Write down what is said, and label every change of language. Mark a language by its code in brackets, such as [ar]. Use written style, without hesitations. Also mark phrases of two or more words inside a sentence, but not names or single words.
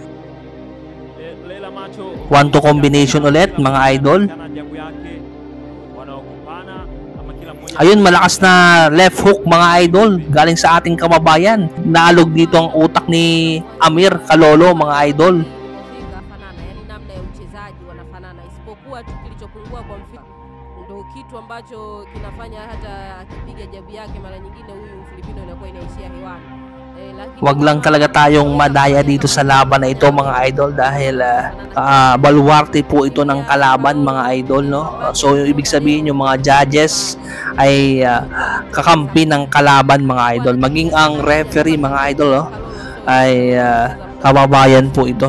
[tl] 1-2 combination ulit, mga idol. Ayun, malakas na left hook, mga idol, galing sa ating kababayan. Naalog dito ang utak ni Amir Kalolo, mga idol. [sw] Kitu ambacho kinafanya hata akipiga jabu yake mara nyingine huyu Filipino inakuwa inaishia hewani. [tl] Wag lang talaga tayong madaya dito sa laban na ito, mga idol, dahil baluarte po ito ng kalaban, mga idol, no? So ibig sabihin yung mga judges ay kakampi ng kalaban, mga idol. Maging ang referee, mga idol, no, ay kababayan po ito.